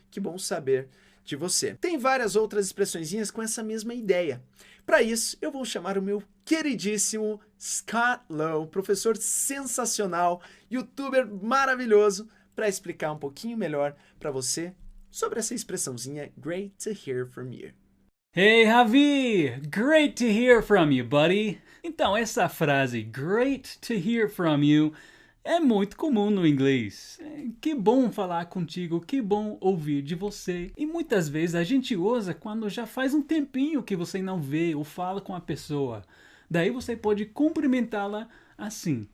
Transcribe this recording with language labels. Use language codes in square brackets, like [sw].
[pt] Que bom saber de você. Tem várias outras expressõezinhas com essa mesma ideia. Para isso, eu vou chamar o meu queridíssimo Scott Lowe, professor sensacional, youtuber maravilhoso, para explicar um pouquinho melhor para você sobre essa expressãozinha [en] great to hear from you. Hey, Javi! Great to hear from you, buddy! [pt] Então, essa frase, [en] great to hear from you, [pt] é muito comum no inglês. Que bom falar contigo, que bom ouvir de você. E muitas vezes a gente usa quando já faz um tempinho que você não vê ou fala com a pessoa. Daí você pode cumprimentá-la assim.